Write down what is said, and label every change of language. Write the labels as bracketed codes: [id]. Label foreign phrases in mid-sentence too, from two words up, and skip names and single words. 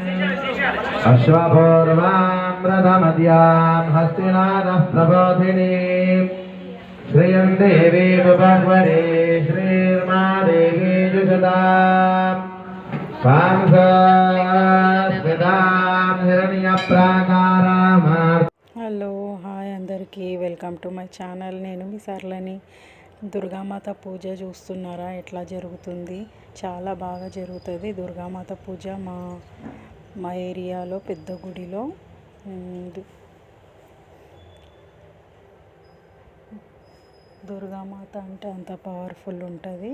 [sa] अश्वपूर्वामृतमद्यां हस्तिनादः प्रबोधिनीं श्रियं देवी विभवरे श्रीर्मा देवी जुषदां स्वांसस्मितां हिरण्यप्राकाराम्। [te] హలో హాయ్ అందరికీ [en] welcome to my channel. [te] నేను మీ సర్లని. దుర్గామాత పూజ చూస్తున్నారా ఎట్లా జరుగుతుంది? చాలా బాగా జరుగుతుంది దుర్గామాత పూజ మా ఏరియాలో పెద్ద గుడిలో. దుర్గామాత అంటే అంత పవర్ఫుల్ ఉంటుంది.